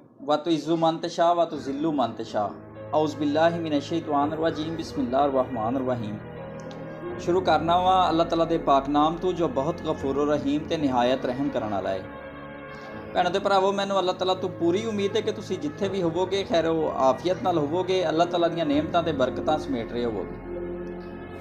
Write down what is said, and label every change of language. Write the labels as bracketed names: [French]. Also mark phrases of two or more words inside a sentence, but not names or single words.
[Arabic] وتعز من تشاء وتذل من تشاء۔ أعوذ بالله من الشيطان الرجيم بسم الله الرحمن الرحيم. [Punjabi] شروع کرنا وا اللہ تعالیٰ دے پاک نام توں جو بہت غفور رحیم تے نہایت رحم کرنے والا ہے. بھیناں تے بھراؤ، مینوں اللہ تعالیٰ توں پوری امید ہے کہ تسیں جتھے بھی ہووو گے خیر و عافیت نال ہووو گے، اللہ تعالیٰ دیاں نعمتاں تے برکتاں سمیٹ رہے ہووو گے.